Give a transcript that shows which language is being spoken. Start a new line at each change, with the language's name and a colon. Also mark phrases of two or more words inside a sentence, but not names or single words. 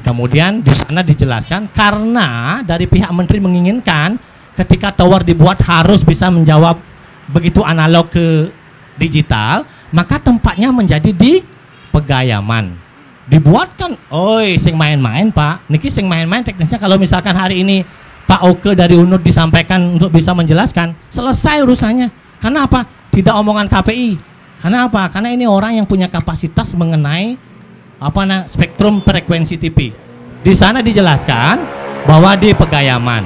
Indonesian: Kemudian di sana dijelaskan karena dari pihak menteri menginginkan ketika tower dibuat harus bisa menjawab begitu analog ke digital, maka tempatnya menjadi di Pegayaman.
Balinese: Dibuatkan, oi sing main-main Pak, niki sing main-main teknisnya.
Indonesian: Kalau misalkan hari ini Pak Oke dari UNUD disampaikan untuk bisa menjelaskan, selesai urusannya. Karena apa? Tidak omongan KPI. Karena apa? Karena ini orang yang punya kapasitas mengenai spektrum frekuensi TV. Di sana dijelaskan bahwa di Pegayaman.